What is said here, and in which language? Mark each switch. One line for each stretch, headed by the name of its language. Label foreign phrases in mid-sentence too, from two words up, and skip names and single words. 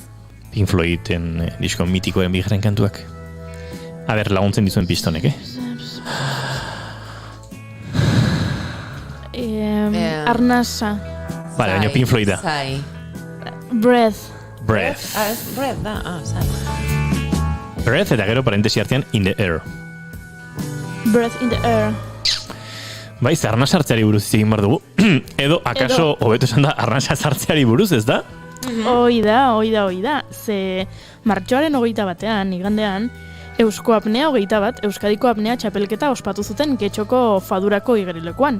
Basque: Pink Floyden disko mitikoen bigarren kantuak. A ber, laguntzen dizuen pistonek, Arnasa. Vale, baina Pink Floyda. Breath. Breath. Ez breath da, zai. Breath eta gero parentesi artean
English: In the Air. Breath in the Air.
Basque: Bai, ze arnasa sartzeari buruz egin behar dugu. Edo, akaso, hobeto esan da, arnasa sartzeari buruz, ez da? Oida. Ze martxoaren 21 igandean, Eusko Apnea 21, Euskadiko Apnea txapelketa ospatu zuten Getxoko Fadurako igerilekoan.